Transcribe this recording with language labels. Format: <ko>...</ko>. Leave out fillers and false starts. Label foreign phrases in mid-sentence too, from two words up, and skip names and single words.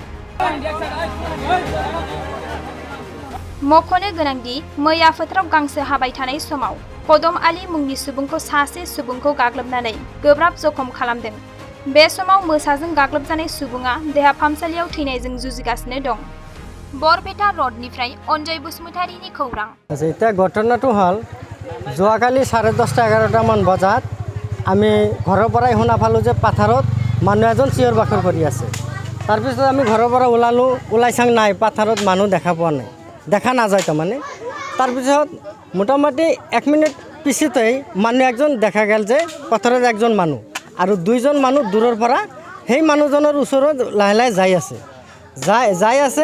<brx>मख'नो गोनांदि मैया फोथाराव गांसो हाबाय थानाय समाव कदम आली मुंनि सुबुंखौ सासे सुबुंखौ गाग्लोबनानै गोब्राब जखम खालामदों। बे समाव मोसाजों गाग्लोबजानाय सुबुङा देहा फाहामसालियाव थैनायजों जुजिगासिनो दं। बरपेटा रडनिफ्राय अनजय बसुमतारीनि खौरां।</brx> <as>এতিয়া ঘটনাটো হ'ল যোৱাকালি 10:30-11টা মান বজাত আমি ঘৰৰ পৰাই শুনা পালোঁ যে পাথাৰত মানুহ এজন চিঞৰ বাখৰ কৰি আছে। তাৰপিছত আমি ঘৰৰ পৰা ওলাই চাং নাই, পাথাৰত মানুহ দেখা পোৱা নাই, দেখা নাযায় তাৰমানে। তাৰপিছত মোটামুটি 1 মিনিট পিছতেই মানুহ একজন দেখা গ'ল যে পথাৰত একজন মানুহ আৰু 2জন মানুহ দূৰৰ পৰা সেই মানুহজনৰ ওচৰত লাহে লাহে যাই আছে।</as>